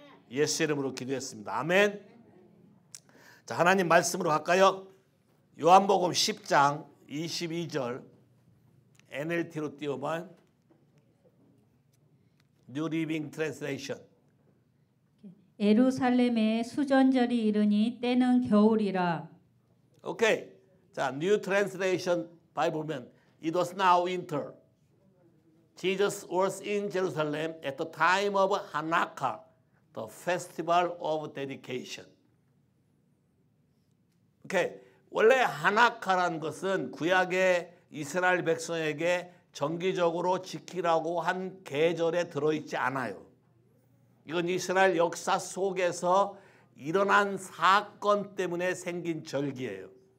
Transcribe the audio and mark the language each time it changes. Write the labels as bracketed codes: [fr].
[ko] 예수 이름으로 기도했습니다. 아멘. 자, 하나님 말씀으로 갈까요? 요한복음 10장 22절 NLT로 띄워봐. [en] New Living Translation. [ko] 예루살렘에 수전절이 이르니 때는 겨울이라. 오케이. 자, [en] New Translation [ko] 바이블 보면 [en] It was now winter. Jesus was in Jerusalem at the time of Hanukkah, the festival of dedication. [ko] 오케이. 원래 하나카라는 것은 구약의 이스라엘 백성에게 정기적으로 지키라고 한 계절에 들어있지 않아요. 이건 이스라엘 역사 속에서 일어난 사건 때문에 생긴 절기예요.